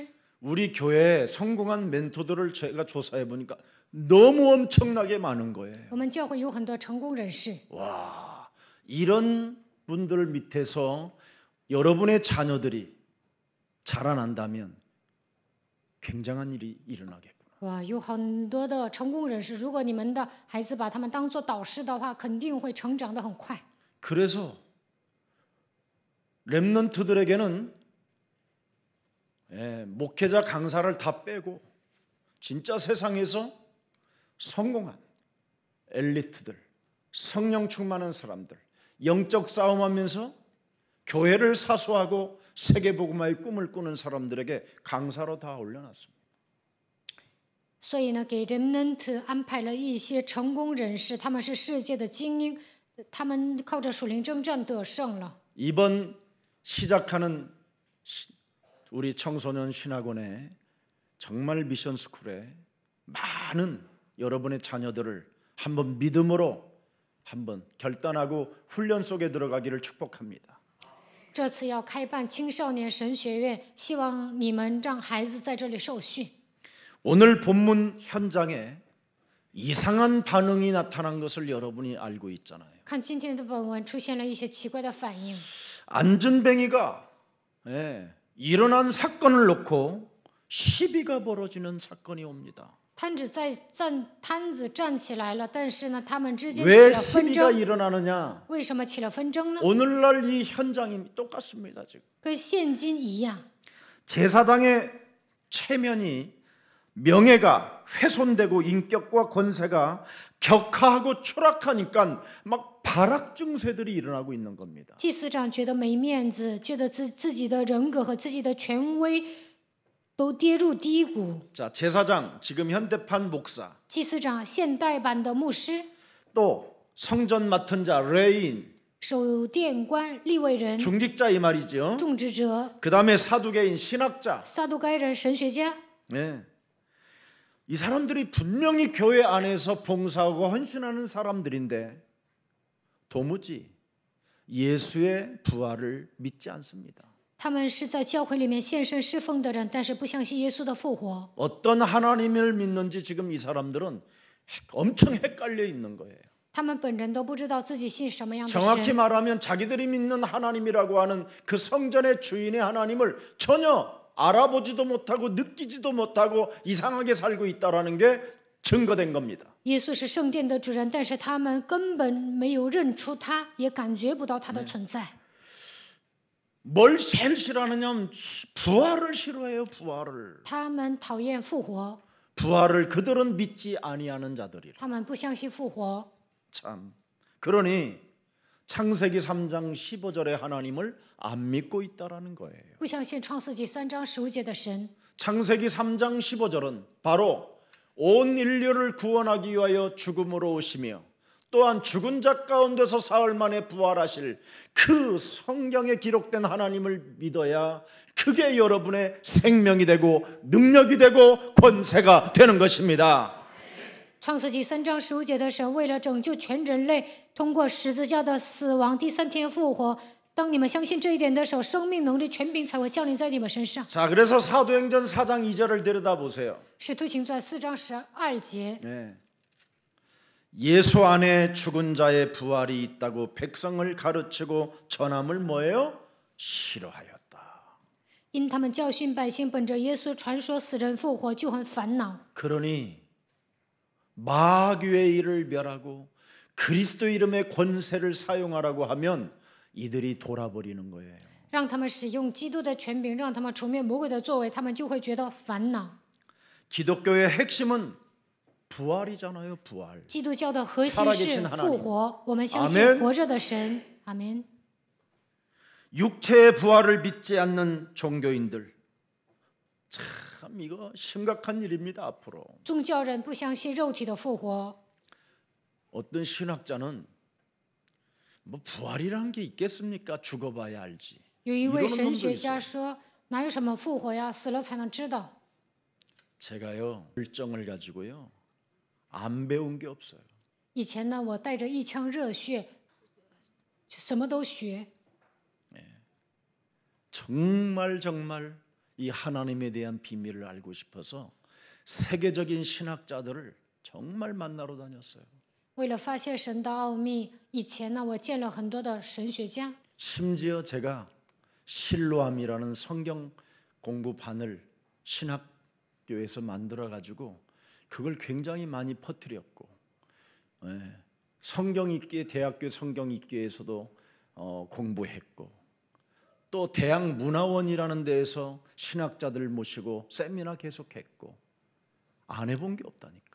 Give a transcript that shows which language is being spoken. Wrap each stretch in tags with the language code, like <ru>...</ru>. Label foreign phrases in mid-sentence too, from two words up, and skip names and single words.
<ko>우리 교회에 성공한 멘토들을 제가 조사해 보니까 너무 엄청나게 많은 거예요.</ko> <zh>我们教会有很多成功人士，</zh> <ko>와, 이런 분들 밑에서 여러분의 자녀들이 자라난다면 굉장한 일이 일어나겠구나.</ko> <zh>哇，有很多的成功人士。如果你们的孩子把他们当做导师的话，肯定会成长得很快。</zh> <ko>그래서 렘넌트들에게는 목회자 강사를 다 빼고 진짜 세상에서 성공한 엘리트들, 성령 충만한 사람들, 영적 싸움하면서 교회를 사수하고 세계복음화의 꿈을 꾸는 사람들에게 강사로 다 올려놨습니다.</ko> <zh>所以呢，给remnant安排了一些成功人士，他们是世界的精英，他们靠着属灵征战得胜了。</zh> <ko>이번 시작하는 우리 청소년 신학원에 정말 미션 스쿨에 많은 여러분의 자녀들을 한번 믿음으로 한번 결단하고 훈련 속에 들어가기를 축복합니다.</ko> <zh>这次要开办青少年神学院，希望你们让孩子在这里受训。</zh> <ko>오늘 본문 현장에 이상한 반응이 나타난 것을 여러분이 알고 있잖아요.</ko> <zh>看今天的本文出现了一些奇怪的反应，</zh> <ko>안전뱅이가 일어난 사건을 놓고 시비가 벌어지는 사건이 옵니다.</ko> <zh>摊子站起来了，但是呢，他们之间</zh> <ko>왜</ko> <zh>起了纷</zh> <ko>시비가</ko> <zh>争。</zh> <ko>일어나느냐?</ko> <zh>为什么起了纷争呢？</zh> <ko>오늘날 이 현장이 똑같습니다. 지금</ko> <zh>跟现今一样，</zh> <ko>제사장의 체면이 명예가 훼손되고 인격과 권세가 격하고 추락하니까 막 발악 증세들이 일어나고 있는 겁니다.</ko> <zh>祭司长觉得没面子，觉得自己的人格和自己的权威都跌入低谷。</zh> <ko>자, 제사장 지금 현대판 목사</ko> <zh>祭司长现代版的牧师、</zh> <ko>또 성전 맡은 자 레인</ko> <zh>守殿官、利未人、</zh> <ko>중직자 이 말이죠.</ko> <zh>种植者、</zh> <ko>그다음에 사두개인 신학자.</ko> <zh>撒都该人、神学家，</zh> <ko>네. 이 사람들이 분명히 교회 안에서 봉사하고 헌신하는 사람들인데 도무지 예수의 부활을 믿지 않습니다.</ko> <zh>他们是在教会里面献身侍奉的人，但是不相信耶稣的复活。</zh> <ko>어떤 하나님을 믿는지 지금 이 사람들은 엄청 헷갈려 있는 거예요.</ko> <zh>他们本人都不知道自己信什么样的</zh> <ko>정확히</ko> <zh>神。</zh> <ko>말하면 자기들이 믿는 하나님이라고 하는 그 성전의 주인의 하나님을 전혀 알아보지도 못하고 느끼지도 못하고 이상하게 살고 있다라는 게 증거된 겁니다.</ko> <zh>耶稣是圣殿的主人，但是他们根本没有认出他，也感觉不到他的存在。</zh> <ko>뭘 제일 싫어하느냐면 부활을 싫어해요. 부활을.</ko> <zh>他们讨厌复活，</zh> <ko>부활을 그들은 믿지 아니하는 자들이라.</ko> <zh>他们不相信复活。</zh> <ko>참. 그러니 창세기 3장 15절의 하나님을 안 믿고 있다라는 거예요.</ko> <zh>不相信创世纪3章15节的神。</zh> <ko>창세기 3장 15절은 바로 온 인류를 구원하기 위하여 죽음으로 오시며 또한 죽은 자 가운데서 사흘 만에 부활하실 그 성경에 기록된 하나님을 믿어야 그게 여러분의 생명이 되고 능력이 되고 권세가 되는 것입니다.</ko> <zh>创世纪3章15节的神为了拯救全人类，通过十字架的死亡，第3天复活。当你们相信这一点的时候，生命能力权柄才会降临在你们身上。</zh> <ko>자, 그래서 사도행전 4장 2절을 들여다보세요.</ko> <zh>使徒行传4章12节，</zh> <ko>네. 예수 안에 죽은 자의 부활이 있다고 백성을 가르치고 전함을 뭐예요? 싫어하였다.</ko> <zh>因他们教训百姓，本着耶稣传说死人复活，就很烦恼。</zh> <ko>그러니 마귀의 일을 멸하고 그리스도 이름의 권세를 사용하라고 하면 이들이 돌아버리는 거예요.</ko> <zh>让他们使用基督的权柄，让他们除灭魔鬼的作为，他们就会觉得烦恼。</zh> <ko>기독교의 핵심은 부활이잖아요. 부활.</ko> <zh>基督教的核心</zh> <ko>살아계신</ko> <zh>是</zh> <ko>하나님</ko> <zh>复活，我们相信</zh> <ko>아멘</ko> <zh>活着的神。阿门。</zh> <ko>육체의 부활을 믿지 않는 종교인들. 참 이거 심각한 일입니다. 앞으로.</ko> <zh>宗教人不相信肉体的复活，</zh> <ko>어떤 신학자는 뭐 부활이라는 게 있겠습니까? 죽어봐야 알지.</ko> <zh>有一位</zh> <ko>이러는</ko> <zh>神</zh> <ko>놈도</ko> <zh>学</zh> <ko>있어요.</ko> <zh>家说：“哪有什么复活呀？死了才能知道。</zh> <ko>제가요 열정을 가지고요 안 배운 게 없어요.</ko> <zh>以前呢，我带着一腔热血，什么都学。</zh> <ko>정말 이 하나님에 대한 비밀을 알고 싶어서 세계적인 신학자들을 정말 만나러 다녔어요.</ko> <zh>为了发现神的奥秘，以前呢，我见了很多的神学家，</zh> <ko>심지어 제가 실로암이라는 성경 공부반을 신학교에서 만들어 가지고 그걸 굉장히 많이 퍼뜨렸고, 성경 읽기 대학교 성경 읽기에서도 공부했고, 또 대학 문화원이라는 데에서 신학자들 모시고 세미나 계속했고, 안 해본 게 없다니까.</ko>